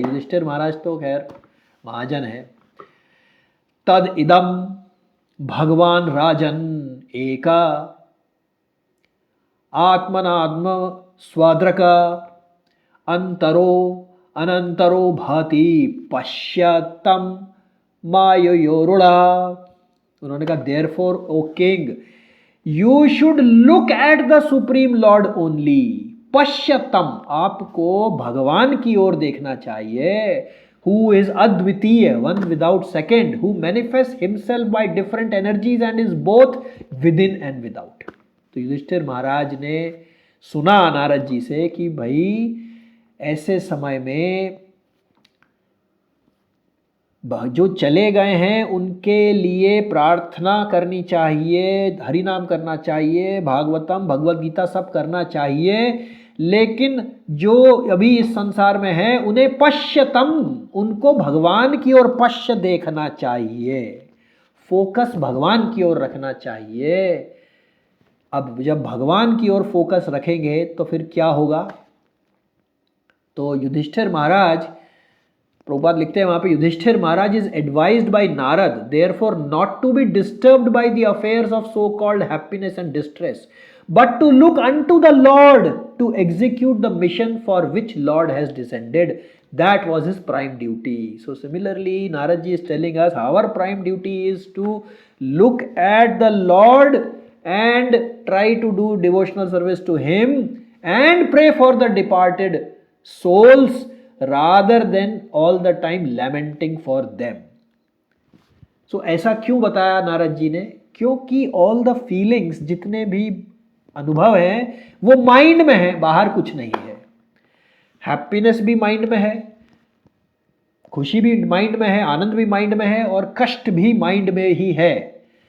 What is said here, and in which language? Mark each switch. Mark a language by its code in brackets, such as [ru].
[hi] युधिष्ठिर महाराज तो खैर महाजन है। [sa] तद इदम भगवान राजन एका आत्मनात्म स्वद्रक अंतरो अनंतरो भाति पश्यतम मायोरुड़ा। [en] उन्होंने कहा therefore O king you should look at the supreme lord only. [hi] पश्यतम, आपको भगवान की ओर देखना चाहिए, [en] who is अद्वितीय, one without second, who manifests himself by different energies and is both within and without। [hi] तो युधिष्ठिर महाराज ने सुना नारद जी से कि भाई ऐसे समय में जो चले गए हैं उनके लिए प्रार्थना करनी चाहिए, हरि नाम करना चाहिए, भागवतम भगवत गीता सब करना चाहिए, लेकिन जो अभी इस संसार में है उन्हें पश्यतम, उनको भगवान की ओर पश्य देखना चाहिए, फोकस भगवान की ओर रखना चाहिए। अब जब भगवान की ओर फोकस रखेंगे तो फिर क्या होगा, तो युधिष्ठिर महाराज, प्रभुपाद लिखते हैं वहां पे, [en] Yudhishthir Maharaj is advised by Narad therefore not to be disturbed by the affairs of so called happiness and distress, but to look unto the Lord to execute the mission for which Lord has descended. That was his prime duty. So similarly, Narad ji is telling us our prime duty is to look at the Lord and try to do devotional service to him and pray for the departed souls rather than all the time lamenting for them. [hi] So ऐसा क्यों बताया नारद जी ने, क्योंकि [en] all the feelings, [hi] जितने भी अनुभव है वो माइंड में है, बाहर कुछ नहीं है। हैप्पीनेस भी माइंड में है, खुशी भी माइंड में है, आनंद भी माइंड में है, और कष्ट भी माइंड में ही है।